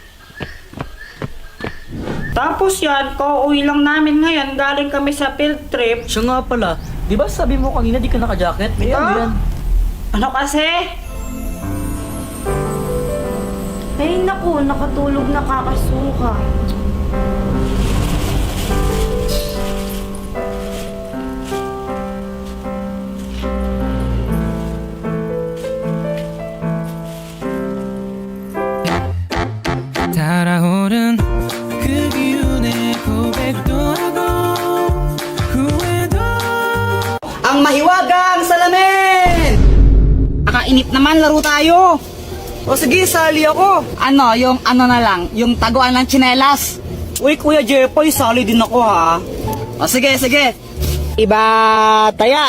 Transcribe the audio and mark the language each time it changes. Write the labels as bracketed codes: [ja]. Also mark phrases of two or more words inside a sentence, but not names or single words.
[tl] Tapos yan, kauwi lang namin ngayon. Galing kami sa field trip. Siya nga pala, di ba sabi mo kanina di ka naka-jacket? May ano Yeah. yan? Ano kasi? Ay naku, nakatulog na kakasuka. [ko] 달아오른 그 기운에 고백도 하고 후회도 [tl] Ang mahiwagang salamin! Nakainip naman, laro tayo. O sige, sali ako. Ano, yung ano na lang, yung taguan ng tsinelas. Uy, Kuya Jepoy, sali din ako ha. O sige, sige. Iba taya.